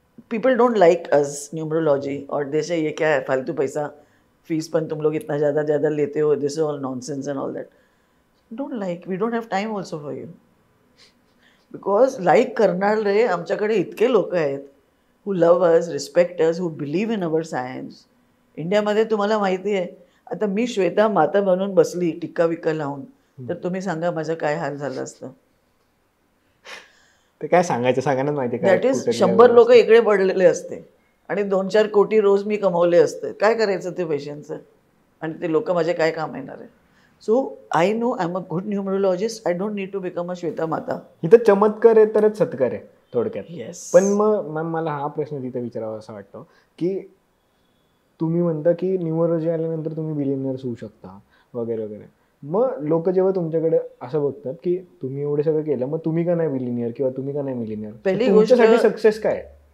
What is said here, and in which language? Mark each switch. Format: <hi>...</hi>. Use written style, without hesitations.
<en>people don't like us numerology और they say</en> <hi>ये क्या है फालतू पैसा, फीस पण तुम लोग इतना ज़्यादा लेते हो,</hi> <en>This is all nonsense and all that. Don't like, we don't have time also for you. Because</en> <mr>like करणारे आमच्याकडे इतके लोक आहेत</mr> <en>Who love us, respect us, who believe in our science.</en> <mr>इंडियामध्ये तुम्हाला माहिती आहे, आता मी श्वेता माता बनून बसली टिक्का विक्का लावून, तर तुम्ही सांगा माझं काय हाल झालं असतं. ते काय सांगायचं, सगळ्यांनाच माहिती आहे. दॅट इज 100 लोक इकडे पडलेले असते आणि 2-4 कोटी रोज मी कमवले असते. काय करायचं ते पैशांचं, आणि ते लोक माझे काय काम येणार आहे.</mr> <en>So I know I am a good numerologist. I don't need to become a Shweta Mata.</en> <mr>इथं चमत्कार आहे तरच सत्कार आहे थोडक्यात.</mr> <en>Yes.</en> <mr>पण मग मॅम मला हा प्रश्न तिथे विचारावा असं वाटतं की तुम्ही म्हणता की न्यूमरोलॉजी आल्यानंतर तुम्ही बिलियनर्स होऊ शकता वगैरे वगैरे. मग लोक जेव्हा तुमच्याकडे असं बघतात की तुम्ही एवढं सगळं केलं, मग तुम्ही का नाही बिलियनियर किंवा तुम्ही का नाही मिलियनियर, तुमच्यासाठी सक्सेस काय?</mr>